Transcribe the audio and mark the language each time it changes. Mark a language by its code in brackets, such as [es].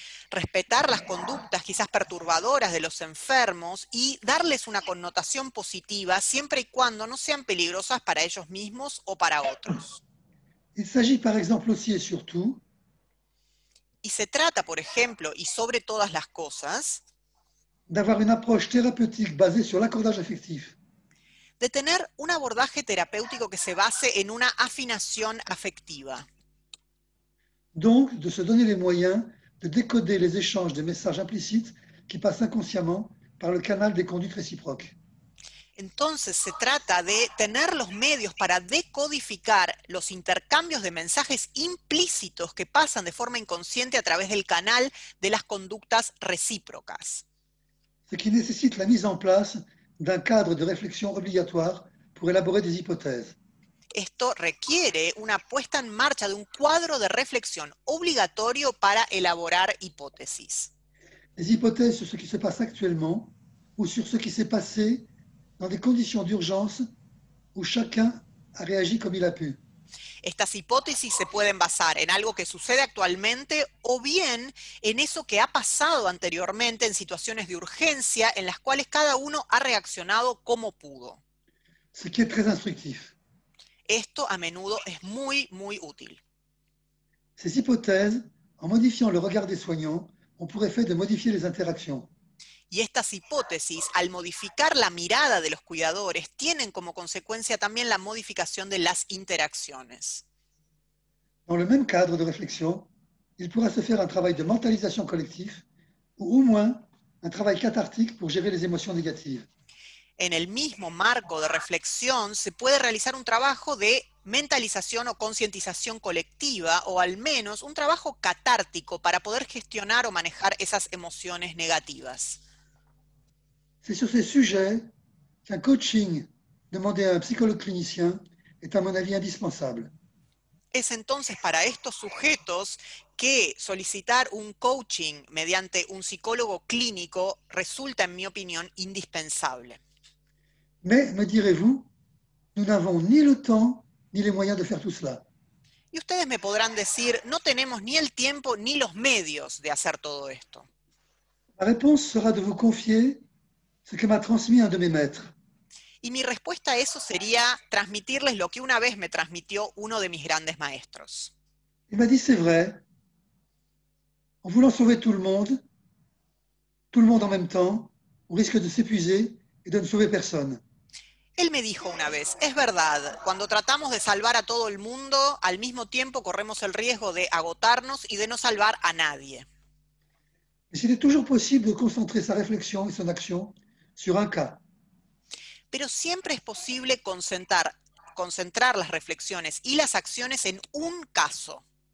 [es] Respetar las conductas quizás perturbadoras de los enfermos y darles una connotación positiva siempre y cuando no sean peligrosas para ellos mismos o para otros. [fr] Il s'agit par exemple aussi et surtout [es] Y se trata, por ejemplo, y sobre todas las cosas, [fr] d'avoir une approche thérapeutique basée sur l'accordage affectif. [es] de tener un abordaje terapéutico que se base en una afinación afectiva. [fr] Donc, de se donner les moyens de décoder les échanges des messages implicites qui passent inconsciemment par le canal des conduites réciproques. [es] Entonces se trata de tener los medios para decodificar los intercambios de mensajes implícitos que pasan de forma inconsciente a través del canal de las conductas recíprocas. [fr] Ce qui nécessite la mise en place d'un cadre de réflexion obligatoire pour élaborer des hypothèses. [es] Esto requiere una puesta en marcha de un cuadro de reflexión obligatorio para elaborar hipótesis. [fr] Des hypothèses sur ce qui se passe actuellement ou sur ce qui s'est passé dans des conditions d'urgence où chacun a réagi comme il a pu. [es] Estas hipótesis se pueden basar en algo que sucede actualmente o bien en eso que ha pasado anteriormente en situaciones de urgencia en las cuales cada uno ha reaccionado como pudo. [fr] Ce qui est très instructif. [es] Esto a menudo es muy, muy útil. [fr] Ces hypothèses, en modifiant le regard des soignants, ont pour effet de modifier les interactions. [es] Y estas hipótesis, al modificar la mirada de los cuidadores, tienen como consecuencia también la modificación de las interacciones. [fr] Dans le même cadre de réflexion, il pourra se faire un travail de mentalisation collective ou au moins un travail cathartique pour gérer les émotions négatives. [es] En el mismo marco de reflexión se puede realizar un trabajo de mentalización o concientización colectiva, o al menos un trabajo catártico para poder gestionar o manejar esas emociones negativas. [fr] C'est sur ces sujets qu'un coaching demandé à un psychologue clinicien est à mon avis indispensable. [es] Es entonces para estos sujetos que solicitar un coaching mediante un psicólogo clínico resulta, en mi opinión, indispensable. [fr] Mais, me direz-vous, nous n'avons ni le temps ni les moyens de faire tout cela. [es] Y ustedes me podrán decir, no tenemos ni el tiempo ni los medios de hacer todo esto. [fr] La réponse sera de vous confier ce que m'a transmis un de mes maîtres. [es] Y mi respuesta a eso sería transmitirles lo que una vez me transmitió uno de mis grandes maestros. [fr] Il m'a dit, c'est vrai, en voulant sauver tout le monde en même temps, on risque de s'épuiser et de ne sauver personne. [es] Él me dijo una vez, es verdad, cuando tratamos de salvar a todo el mundo, al mismo tiempo corremos el riesgo de agotarnos y de no salvar a nadie. [fr] Mais il est toujours possible de concentrer sa réflexion et son action sur un cas. [es] Pero siempre es posible concentrar las reflexiones y las acciones en un caso.